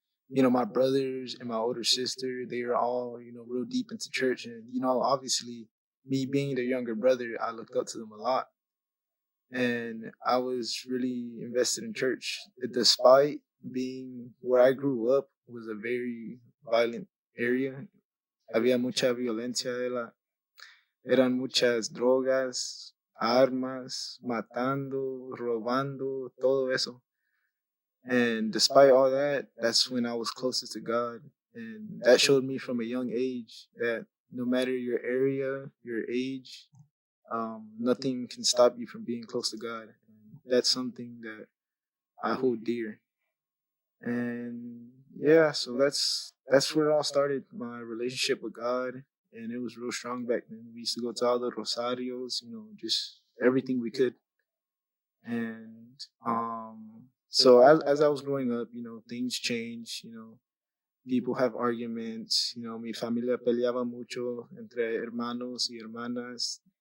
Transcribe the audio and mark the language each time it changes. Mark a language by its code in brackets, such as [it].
[en] My brothers and my older sister, they are all, real deep into church. And, obviously, me being their younger brother, I looked up to them a lot. And I was really invested in church. Despite being where I grew up was a very violent area. [es] Había mucha violencia, eran muchas drogas, armas, matando, robando, todo eso. [en] And despite all that, that's when I was closest to God. And that showed me from a young age that no matter your area, your age, nothing can stop you from being close to God. And that's something that I hold dear. And yeah, so that's where it all started. My relationship with God, and it was real strong back then. We used to go to all the rosarios, just everything we could. And so as I was growing up, things change. People have arguments. [es] Mi familia peleaba mucho entre hermanos y hermanas.